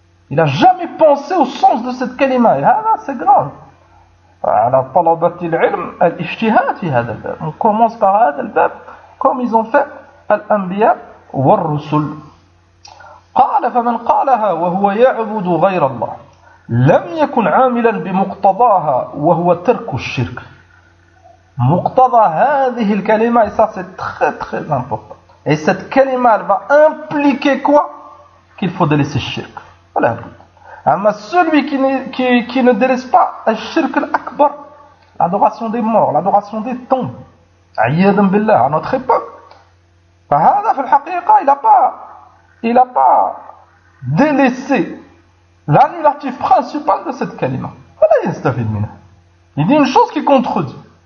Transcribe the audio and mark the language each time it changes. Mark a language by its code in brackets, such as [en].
[fr] Il a jamais pensé au sens de cette kalima. C'est grave. On commence par [ar] hadha al-bab, [fr] comme ils ont fait al-anbiya wal-rusul. [ar] قال فمن قالها وهو يعبد غير الله لم يكن عاملا بمقتضاها وهو ترك الشرك. مقتضى هذه الكلمة [fr] et ça c'est très très important et cette kalima elle va impliquer quoi qu'il faut délaisser le shirk voilà اما celui qui ne délaisse pas le shirk l'akbar l'adoration des morts l'adoration des tombes عياذا بالله à notre époque [ar] فهذا في الحقيقة [fr] il a pas délaissé l'annulatif principal de cette kalima voilà [ar] يستفيد منها [fr] il dit une chose qui contredit.